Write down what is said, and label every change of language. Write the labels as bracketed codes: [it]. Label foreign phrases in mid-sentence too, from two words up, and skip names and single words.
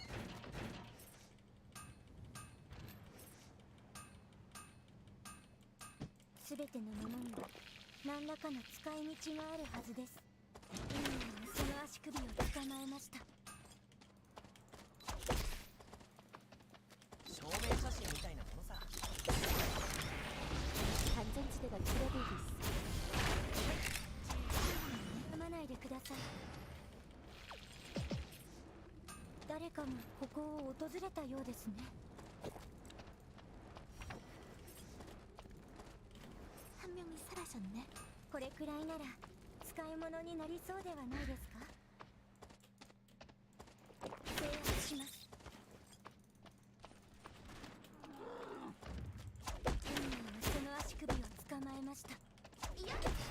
[ja] すべてのものには何らかの使い道があるはずです。その足首を捕まえました。証明写真みたいなものさ。 [ko] 안전지대가 줄어들고 있어. [ja] 悩まないでください。誰かがここを訪れたようですね。 [ko] 한 명이 사라졌네. [ja] これくらいなら使い物になりそうではないですか。制圧します。その足首を捕まえました。いや